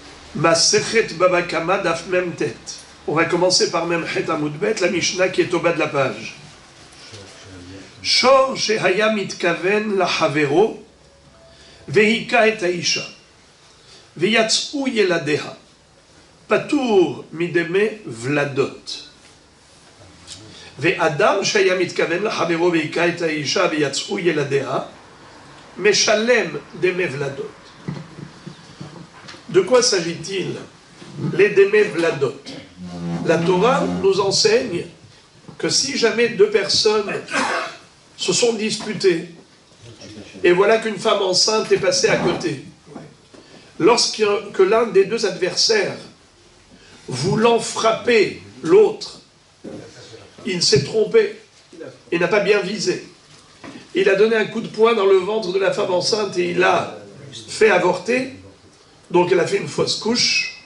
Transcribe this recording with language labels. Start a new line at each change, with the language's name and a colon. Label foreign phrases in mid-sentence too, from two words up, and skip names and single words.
Hebrew: מסכת בבא קמא דף מם טית.
French: On va commencer par
Hebrew: מם חית עמוד בית,
French: la Mishnah qui est au bas de la page.
Hebrew: שור שהיה מתכוון לחבירו והכה את האשה ויצאו ילדיה פטור מדמי ולדות ואדם שהיה מתכוון לחבירו והכה את האשה ויצאו ילדיה משלם דמי ולדות.
French: De quoi s'agit-il? Les
Hebrew: דמי ולדות.
French: La Torah nous enseigne que si jamais deux personnes se sont disputées, et voilà qu'une femme enceinte est passée à côté, lorsque l'un des deux adversaires, voulant frapper l'autre, il s'est trompé, il n'a pas bien visé, il a donné un coup de poing dans le ventre de la femme enceinte et il l'a fait avorter, donc elle a fait une fausse couche.